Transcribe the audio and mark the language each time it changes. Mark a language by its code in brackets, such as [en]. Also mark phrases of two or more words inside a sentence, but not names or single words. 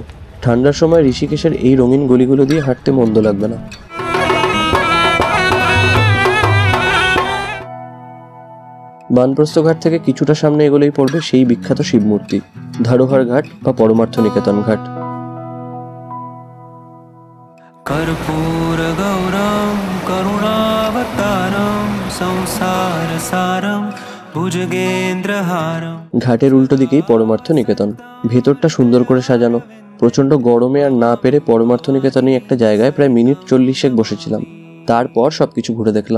[bn] ঠান্ডার সময় ঋষিকেশের এই রঙিন গলিগুলো দিয়ে হাঁটতে মন্দ লাগবে না। বানপ্রস্থ ঘাট থেকে কিছুটা সামনে এগোলেই পড়বে সেই বিখ্যাত শিবমূর্তি, ধারোহার ঘাট বা পরমার্থ নিকেতন ঘাট। [sa] कर्पूर गौरम करुणावतारम संसार सारम भुजगेंद्रहारम। [bn] ঘাটের উল্টো দিকেই পরমার্থ নিকেতন। ভেতরটা সুন্দর করে সাজানো। প্রচন্ড গরমে আর না পেরে পরমার্থ নিকেতনে একটা জায়গায় প্রায় মিনিট 40 বসেছিলাম। তারপর সবকিছু ঘুরে দেখলাম।